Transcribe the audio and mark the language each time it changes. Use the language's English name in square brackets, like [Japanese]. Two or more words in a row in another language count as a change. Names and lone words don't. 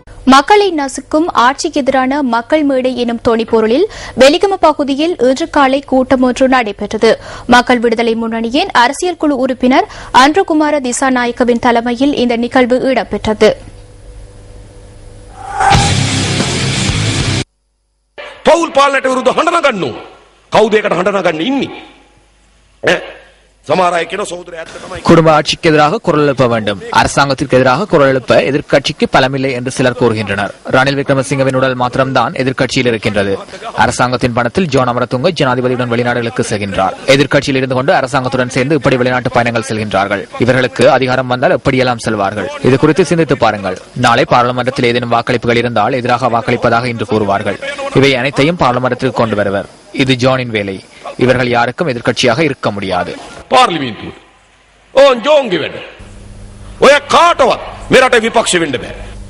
[Tamil] மக்களை நசுக்கும் ஆட்சிக்கு எதிரான மக்கள் மேடை எனும் தொனிப்பொருளில் வெலிகம பகுதியில் இன்று காலை கூட்டம் ஒன்று நடைபெற்றது. மக்கள் விடுதலை முன்னணியின் அரசியல் குழு உறுப்பினர் அன்றுகுமார திசாநாயக்கவின் தலைமையில் இந்த நிகழ்வு இடம்பெற்றது. [Sinhala] පවුල් පාලනයට විරුද්ධව හඬන ගන්නෝ කවුද ඒකට හඬන ගන්න ඉන්නේ [Tamil] குடும்ப ஆட்சிக்கு எதிராக குரல் எழுப்ப வேண்டும். அரசாங்கத்திற்கு எதிராக குரல் எழுப்ப எதிர்க்கட்சிக்கு பலமில்லை என்று சிலர் கூறுகின்றனர். ரணில் விக்ரமசிங்கவின் உடல் மாத்திரம்தான் எதிர்க்கட்சியில் இருக்கின்றது. அரசாங்கத்தின் பணத்தில் ஜோன் அமரதுங்க ஜனாதிபதியுடன் வெளிநாடுகளுக்கு செல்கின்றார். எதிர்க்கட்சியில் இருந்து கொண்டு அரசாங்கத்துடன் சேர்ந்து இப்படி வெளிநாட்டு பயணங்கள் செல்கின்றார்கள். இவர்களுக்கு அதிகாரம் வந்தால் எப்படியெல்லாம் செல்வார்கள்? இது குறித்து சிந்தித்து பாருங்கள். நாளை பாராளுமன்றத்தில் ஏதேனும் வாக்களிப்புகள் இருந்தால் எதிராக வாக்களிப்பதாக இன்று கூறுவார்கள். இவை அனைத்தையும் பாராளுமன்றத்திற்கு கொண்டு வருவர். இது ஜோனின் வேலை. இவர்கள் யாருக்கும் எதிர்க்கட்சியாக இருக்க முடியாது. [Sinhala] පාර්ලිමේන්තුවට ඕන් ජෝන්ගේ වැඩ. ඔය කාටවත් මෙරට විපක්ෂ වෙන්න බෑ.